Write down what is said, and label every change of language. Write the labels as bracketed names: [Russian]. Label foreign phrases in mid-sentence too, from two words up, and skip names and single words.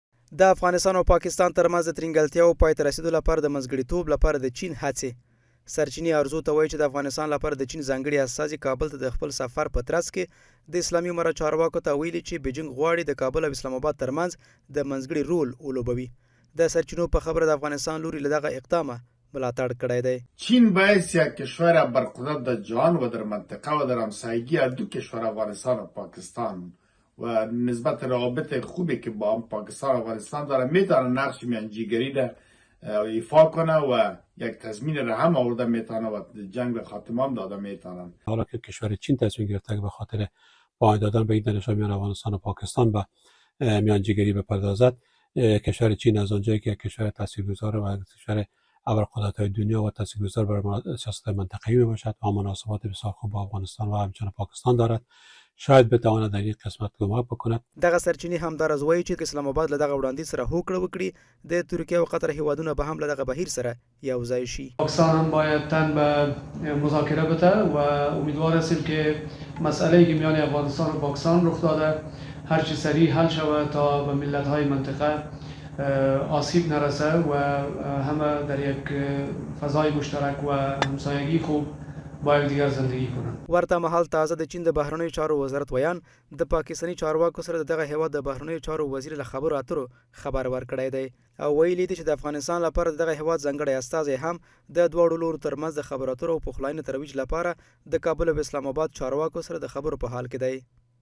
[Pashto] د افغانستان او پاکستان ترمنځ د ترنګلتیاو پای ته رسیدو لپاره د منځګړیتوب لپاره د چین هڅې سرچینې ارزو ته وایي چې د افغانستان لپاره د چین ځانګړي استازي کابل ته د خپل سفر په ترڅ کې د اسلامي امارت چارواکو ته ویلي چې بیجینګ غواړي د کابل او اسلام آباد ترمنځ د منځګړي رول ولوبوي. د سرچینو په خبره د افغانستان لوري له دغه اقدامه ملاتړ کړی دی. [Persian] چین باعث یک کشور برقدرت در جهان و در منطقه و در همسایگی دو کشور افغانستان و پاکستان و نسبت روابط خوبی که با هم پاکستان و افغانستان داره میتونه نقش میانجیگری را ایفا کنه و یک تضمین را هم آورده میتونه و جنگ به خاتمه هم داده میتونن. حالا که کشور چین تصمیم گرفته که به خاطر پایان دادن به این دانشگاه میان افغانستان و پاکستان به میانجیگری بپردازد، کشور چین از آنجایی که کشور تاثیرگذار و کشور ابرقدرت‌های دنیا و تاثیرگذار بر سیاست منطقه‌ای میباشد و مناسبات بسیار خوب با افغانستان و همچنین پاکستان دارد، شاید بتواند در این قسمت کمک بکند. [Pashto] دغه سرچینې همدارز وایي چې اسلام آباد له دغه وړاندیز سره هوکړه وکړي د ترکیه او قطر هیوادونه به هم له دغه بهیر سره یوځای شي. [Persian] پاکستان هم باید تن به مذاکره بده و امیدوار هستیم که مسئله‌ای که میان افغانستان و پاکستان رخ داده هر چه سریع حل شود تا به ملت‌های منطقه آسیب نرسه و همه در یک فضای مشترک و همسایگی خوب با یکدیگر زندگی کنند. [Pashto] ورته مهال تازه د چین د بهرنیو چارو وزارت ویان د پاکستاني چارواکو سره دغه هیواد د بهرنیو چارو وزیر له خبرو اترو خبر ورکړی دی او ویلي دي چې د افغانستان لپاره دغه هیواد ځانګړی استازی هم د دواړو لورو ترمنځ د خبرو اترو او پخلاینې ترویج لپاره د کابل او اسلام آباد چارواکو سره د خبرو په حال کې دی.